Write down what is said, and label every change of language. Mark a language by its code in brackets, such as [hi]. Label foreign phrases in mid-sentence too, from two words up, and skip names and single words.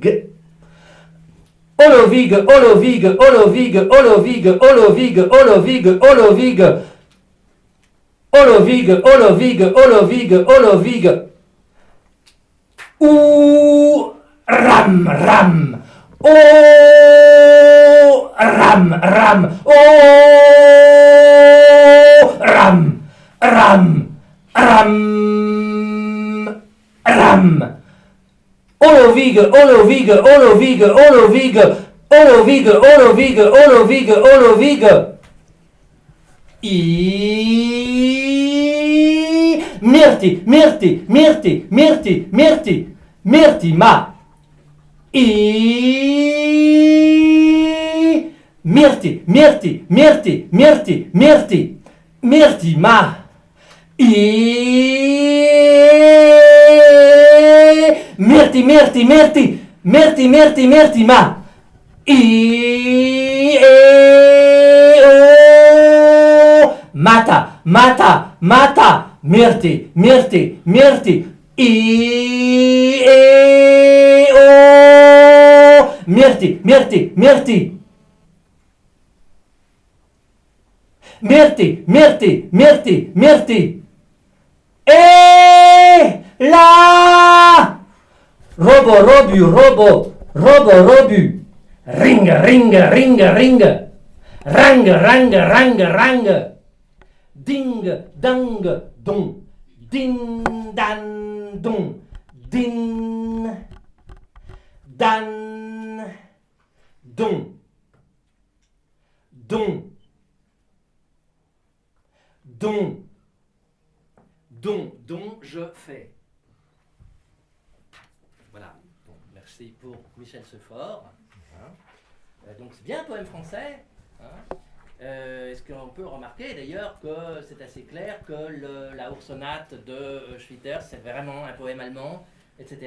[fr] Olovig, Olovig, Olovig, Olovig, Olovig, Olovig, Olovig, Olovig, Olovig, Olovig, Olovig, ou ram, ram, oh, ram, ram, oh, ram, ram, ram, ram. Olovig, Olovig, Olovig, Olovig, Olovig, Olovig, Olovig, Olovig. Mirti, Mirti, Mirti, Mirti, Mirti, Mirti, ma. Mirti, Mirti, Mirti, Mirti, Mirti, Mirti, ma. Mirti, Mirti, Mirti, Mirti, Mirti, Mirti, ma. Mata, mata, mata, Mirti, Mirti, Mirti, Mirti, Mirti, Mirti. Mirti, Mirti, Mirti, Mirti. La! Robo, robu, robo, robo, robu. Ring, ring, ring, ring. Rang, rang, rang, rang. Ding, dang, dong. Din, dan, dong. Din, dan, dong. Dong. Dong. Dont je fais. Voilà. Bon, merci pour Michel Sefort. Hein. Donc c'est bien un poème français. Hein. Est-ce qu'on peut remarquer d'ailleurs que c'est assez clair que la Ursonate de Schwitters c'est vraiment un poème allemand, etc.